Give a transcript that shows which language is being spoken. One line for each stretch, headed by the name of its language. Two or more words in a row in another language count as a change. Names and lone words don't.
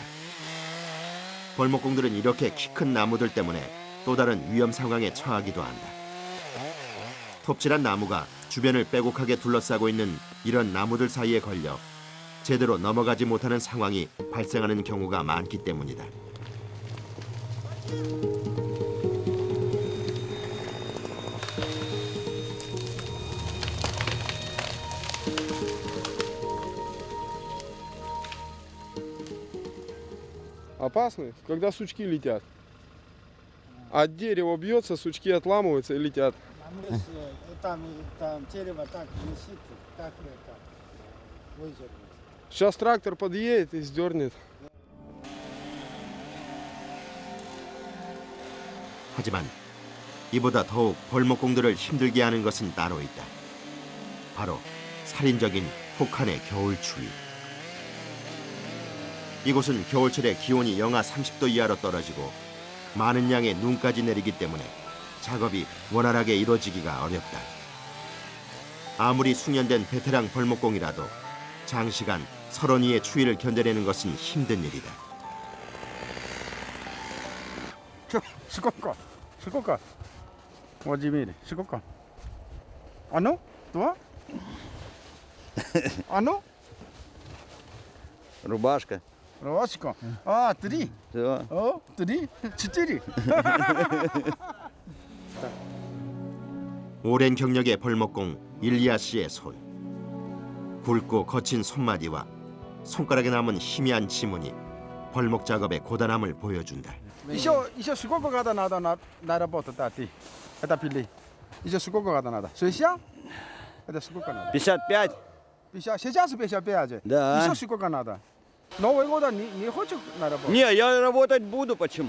Korean: 벌목공들은 이렇게 키 큰 나무들 때문에 또 다른 위험 상황에 처하기도 한다. 톱질한 나무가 주변을 빼곡하게 둘러싸고 있는 이런 나무들 사이에 걸려 제대로 넘어가지 못하는 상황이 발생하는 경우가 많기 때문이다.
Russian: Опасны, когда сучки летят. От дерева бьется, сучки отламываются и летят. Там дерево так висит, как это, выдернуть. Сейчас трактор подъедет и сдернет.
Korean: 하지만 이보다 더욱 벌목공들을 힘들게 하는 것은 따로 있다. 바로 살인적인 혹한의 겨울 추위. 이곳은 겨울철에 기온이 영하 30도 이하로 떨어지고 많은 양의 눈까지 내리기 때문에 작업이 원활하게 이루어지기가 어렵다. 아무리 숙련된 베테랑 벌목공이라도 장시간 설원이의 추위를 견뎌내는 것은 힘든 일이다.
Russian: Сколько? Сколько? Владимир, сколько? Одно? Два? Одно? Рубашка. Рвачка. А, три. Да. О, три. четыре.
Korean: 오랜 경력의 벌목공 일리아 씨의 손. 굵고 거친 손마디와 손가락에 남은 희미한 지문이 벌목 작업의 고단함을 보여준다.
Russian: Еще сколько года надо на работу, да, ты? Это пили. Еще сколько года надо? 60? Это сколько надо? 55. 50. Сейчас 55. Да. Еще сколько надо? Новый год не хочешь на работу? Не, я работать буду, почему?